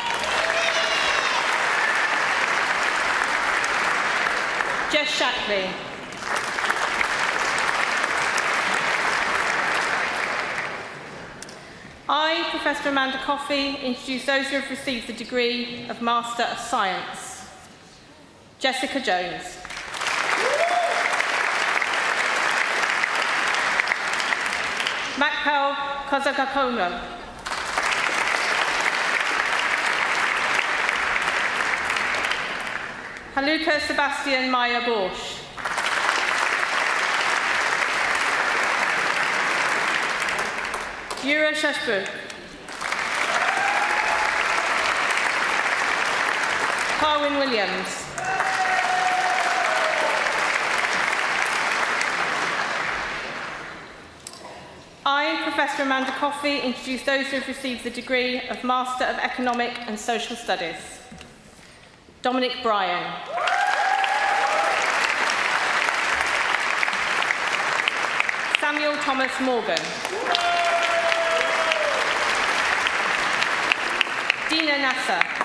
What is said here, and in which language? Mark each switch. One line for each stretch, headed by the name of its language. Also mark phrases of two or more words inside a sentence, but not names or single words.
English: Jess Shackley. I, Professor Amanda Coffey, introduce those who have received the degree of Master of Science. Jessica Jones. Makpel Kozakakono. Haluka Sebastian Maya Borsch. Yura Shashbuk. Carwyn Williams. I, Professor Amanda Coffey, introduce those who have received the degree of Master of Economic and Social Studies. Dominic Bryan. Samuel Thomas Morgan. Dina Nasser.